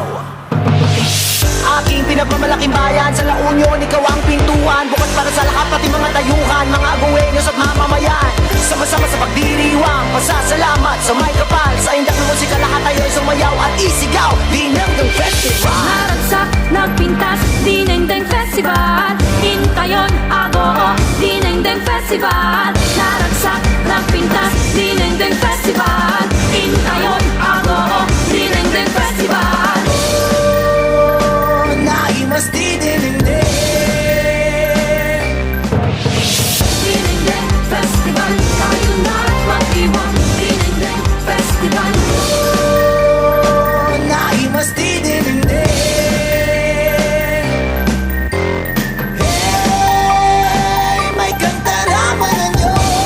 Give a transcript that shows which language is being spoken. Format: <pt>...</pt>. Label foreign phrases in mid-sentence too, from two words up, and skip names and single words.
<tl>Aking pinagmamalaking bayan sa La Union, ikaw ang pintuan. Bukas para sa lahat, pati mga tayuhan, mga aguenyos at mamamayan. Sama-sama sa pagdiriwang, pasasalamat sa may kapal. Sa indak ng musika, lahat tayo'y sumayaw at isigaw. Dinengdeng Festival.</tl> <ilo>Naragsak, nagpintas, Dinengdeng Festival. Hintayon, Agoo, Dinengdeng Festival. Naragsak, nagpintas, Dinengdeng Festival. Hintayon, Agoo, Dinengdeng Festival. Naimas di dininding. Dinengdeng Festival,</ilo> <tl>tayo na mag-iwan. Dinengdeng Festival.</tl> <ilo>Naimas di dininding. Hey, may kantaraman nyo.</ilo>